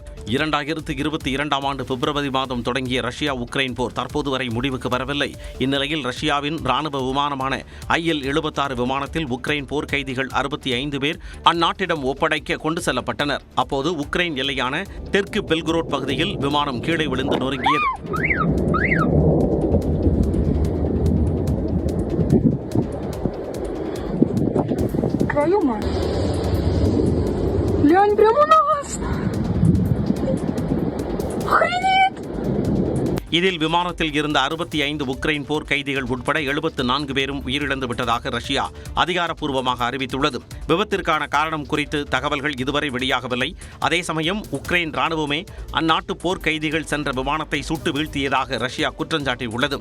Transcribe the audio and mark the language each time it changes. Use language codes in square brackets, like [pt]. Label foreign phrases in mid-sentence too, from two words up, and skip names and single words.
[ta] 2022ஆம் ஆண்டு பிப்ரவரி மாதம் தொடங்கிய ரஷ்யா உக்ரைன் போர் தற்போது வரை முடிவுக்கு வரவில்லை. இந்நிலையில் ரஷ்யாவின் ராணுவ விமானமான IL-76 விமானத்தில் உக்ரைன் போர் கைதிகள் 65 பேர் அந்நாட்டிடம் ஒப்படைக்க கொண்டு செல்லப்பட்டனர். அப்போது உக்ரைன் எல்லையான தெற்கு பெல்குரோட் பகுதியில் விமானம் கீழே விழுந்து நொறுங்கியது. [ru] Твою мать! Лянь, прямо на вас! Охренеть! [ta] இதில் விமானத்தில் இருந்த 65 உக்ரைன் போர் கைதிகள் உட்பட 74 பேரும் உயிரிழந்து விட்டதாக ரஷ்யா அதிகாரப்பூர்வமாக அறிவித்துள்ளது. விபத்திற்கான காரணம் குறித்து தகவல்கள் இதுவரை வெளியாகவில்லை. அதே சமயம் உக்ரைன் ராணுவமே அந்நாட்டு போர் கைதிகள் சென்ற விமானத்தை சுட்டு வீழ்த்தியதாக ரஷ்யா குற்றஞ்சாட்டியுள்ளது.